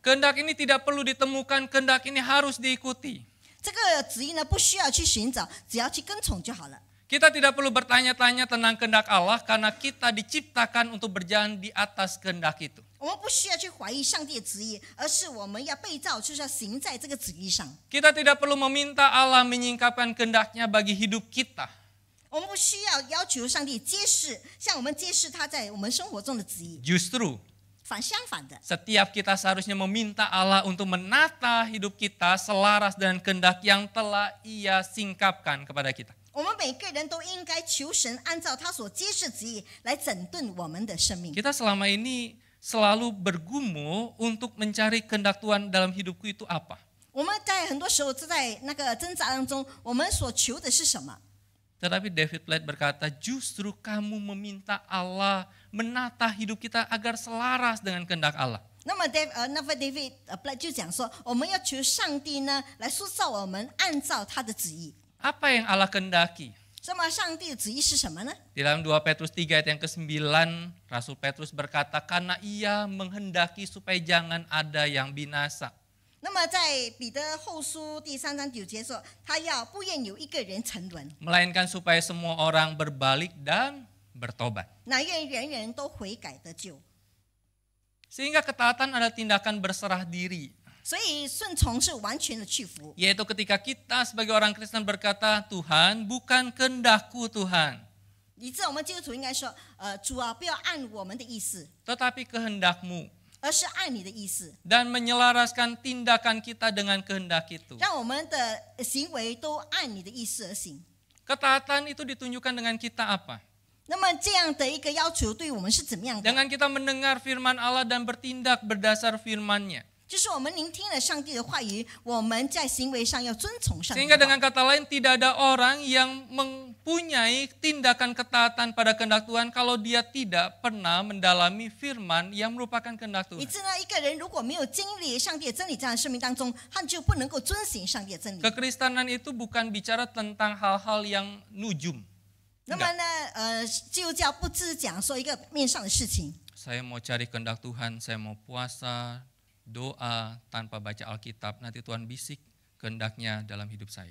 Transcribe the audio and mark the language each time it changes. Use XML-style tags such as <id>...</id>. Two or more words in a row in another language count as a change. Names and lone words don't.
<id>Kehendak ini tidak perlu ditemukan, kehendak ini harus diikuti.</id> <zh>这个旨意呢，不需要去寻找，只要去跟从就好了。</zh> <id>Kita tidak perlu bertanya-tanya tentang kehendak Allah karena kita diciptakan untuk berjalan di atas kehendak itu.</id> <zh>我们不需要去怀疑上帝的旨意，而是我们要被造，就是要行在这个旨意上。</zh> <id>Kita tidak perlu meminta Allah menyingkapkan kehendaknya bagi hidup kita.</id> <zh>我们不需要要求上帝揭示，像我们揭示他在我们生活中的旨意。</zh> <id>Justru</id> <zh>反相反的，</zh> <id>setiap kita seharusnya meminta Allah untuk menata hidup kita selaras dengan kehendak yang telah Ia singkapkan kepada kita.</id> <zh>我们每个人都应该求神按照他所揭示旨意来整顿我们的生命。</zh> <id>Kita selama ini selalu bergumul untuk mencari kehendak Tuhan dalam hidupku itu apa?</id> <zh>我们在很多时候在那个挣扎当中，我们所求的是什么？</zh> <id>Tetapi David Platt berkata, justru kamu meminta Allah menata hidup kita agar selaras dengan kehendak Allah.</id> <zh>那么 David Platt 就讲说，我们要求上帝呢来塑造我们，按照他的旨意。</zh> <id>Apa yang Allah kehendaki?</id> <zh>那么上帝的旨意是什么呢？</zh> <id>Di dalam 2 Petrus 3 ayat yang ke-9, Rasul Petrus berkata, karena Ia menghendaki supaya jangan ada yang binasa.</id> <zh>那么在彼得后书第3章9节说，他要不愿有一个人沉沦，</zh> <id>Melainkan supaya semua orang berbalik dan bertobat.</id> <zh>乃愿人人都悔改得救。</zh> <id>Sehingga ketaatan adalah tindakan berserah diri.</id> <zh>所以顺从是完全的屈服，</zh> <id>Yaitu ketika kita sebagai orang Kristen berkata, Tuhan bukan kehendakku Tuhan,</id> <zh>以致我们基督徒应该说，主啊，不要按我们的意思，</zh> <id>tetapi kehendakmu.</id> <zh>而是按你的意思，</zh> <id>Dan menyelaraskan tindakan kita dengan kehendak itu.</id> <zh>让我们的行为都按你的意思而行。</zh> <id>Ketaatan itu ditunjukkan dengan kita apa?</id> <zh>那么这样的一个要求对我们是怎么样的？</zh> <id>Dengan kita mendengar firman Allah dan bertindak berdasar firman-Nya.</id> <zh>就是我们聆听了上帝的话语，我们在行为上要遵从上帝</zh> <id>Sehingga</id> <zh>的</zh> <id>dengan</id> <zh>话。</zh> <id>kata lain tidak ada orang yang mempunyai tindakan ketaatan pada kehendak Tuhan kalau dia tidak pernah mendalami firman yang merupakan kehendak</id> <zh>以</zh> <id>Tuhan.</id> <zh>致呢，一个人如果没有经历上帝的真理，在生命当中，他就不能够遵行上帝的真理。</zh> <id>Kekristenan itu bukan bicara tentang hal-hal yang nujum.</id> <zh>那么呢，基督教不只讲说一个面上的事情。</zh> <id>Saya mau cari kehendak Tuhan, saya mau puasa, doa tanpa baca Alkitab, nanti Tuhan bisik kehendaknya dalam hidup saya.</id>